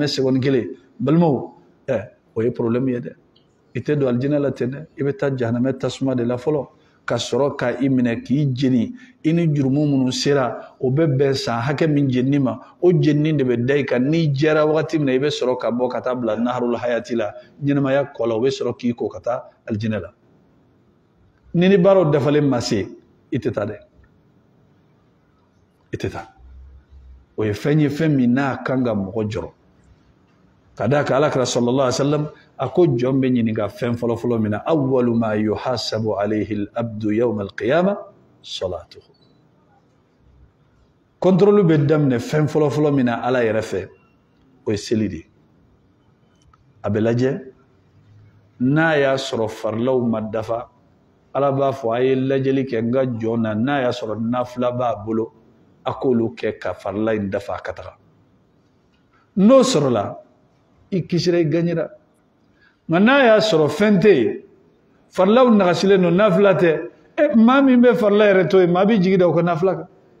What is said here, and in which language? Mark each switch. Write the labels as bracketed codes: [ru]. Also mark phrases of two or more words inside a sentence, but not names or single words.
[bm] seconde kelen balimaw o ye problème ye dɛ i tɛ don aljinɛ la ten dɛ i bɛ taa jahanamɛ tasuma de la fɔlɔ ka sɔrɔ ka i minɛ k'i jeni i ni jurumu minnu sera o bɛ bɛn san hakɛ min jenini ma o jenini de bɛ da i kan n'i jɛra wagati min na i bɛ sɔrɔ ka bɔ ka taa bila [ar] نهر الحياة [bm] la ɲɛnamaya kɔ la o bɛ sɔrɔ k'i ko ka taa aljinɛ la ni baaraw dafalen ma se i tɛ taa dɛ i tɛ taa o ye fɛn ye fɛn min n'a kan ka mɔgɔ jɔrɔ ka d'a kan alakira [ar] صلى الله عليه وسلم [bm] a ko jɔn bɛ ɲininka fɛn fɔlɔ-fɔlɔ min na [ar] أول ما يحاسب عليه العبد يوم القيامة صلاته [bm] contrôle bɛ daminɛ fɛn fɔlɔ-fɔlɔ min na ala yɛrɛ fɛ o ye seli de a bɛ lajɛ n'a y'a sɔrɔ farilaw ma dafa ala b'a fɔ a ye lajɛli kɛ n ka jɔn na n'a y'a sɔrɔ nafila b'a bolo a k'olu kɛ ka farila in dafa ka taga n'o sɔrɔla i kisira i gagnera nka n'a y'a sɔrɔ fɛn tɛ yen farilaw nagasilen don nafila tɛ maa min bɛ farila yɛrɛ to yen maa bɛ jigi da o ka nafila kan